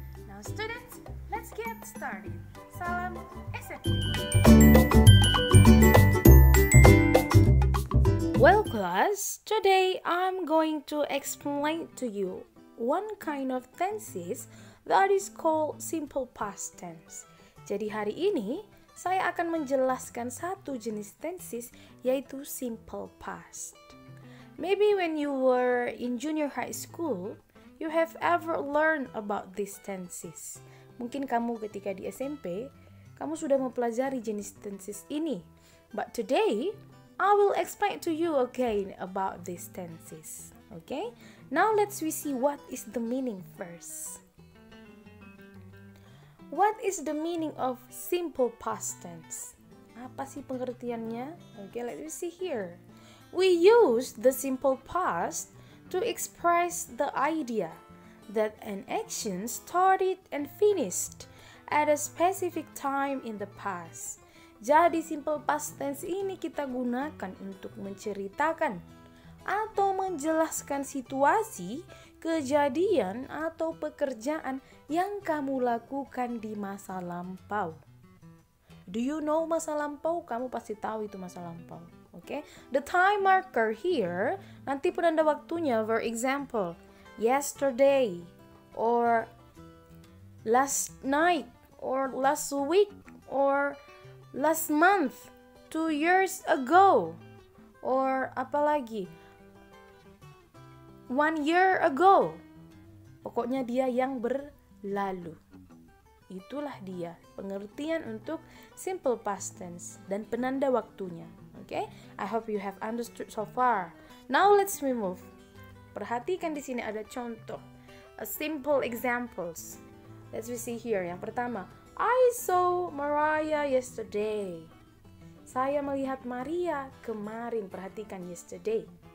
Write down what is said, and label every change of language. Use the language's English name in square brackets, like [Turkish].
[English] Now students, let's get started. Salam SFT. Well class, today I'm going to explain to you one kind of tenses that is called simple past tense. [Indonesian] Jadi hari ini saya akan menjelaskan satu jenis tenses yaitu simple past. [English] Maybe when you were in junior high school, you have ever learned about these tenses. [Indonesian] Mungkin kamu ketika di SMP, kamu sudah mempelajari jenis tenses ini. [English] But today, I will explain to you again about these tenses. Okay? Now let's see what is the meaning first. What is the meaning of simple past tense? [Indonesian] Apa sih pengertiannya? [English] Okay, let me see here. We use the simple past to express the idea that an action started and finished at a specific time in the past. [Indonesian] Jadi simple past tense ini kita gunakan untuk menceritakan atau menjelaskan situasi, kejadian, atau pekerjaan yang kamu lakukan di masa lampau. [English] Do you know [Indonesian] masa lampau? Kamu pasti tahu itu masa lampau. Okay? [English] The time marker here, [Indonesian] nanti penanda waktunya, [English] for example, yesterday, or last night, or last week, or last month, 2 years ago, or apalagi 1 year ago. [Indonesian] Pokoknya dia yang berlalu. Itulah dia pengertian untuk simple past tense dan penanda waktunya. [English] Okay? I hope you have understood so far. Now let's move. [Indonesian] Perhatikan di sini ada contoh. [English] Simple examples. Let's see here. [Indonesian] Yang pertama, [English] I saw Maria yesterday. [Indonesian] Saya melihat Maria kemarin. Perhatikan yesterday.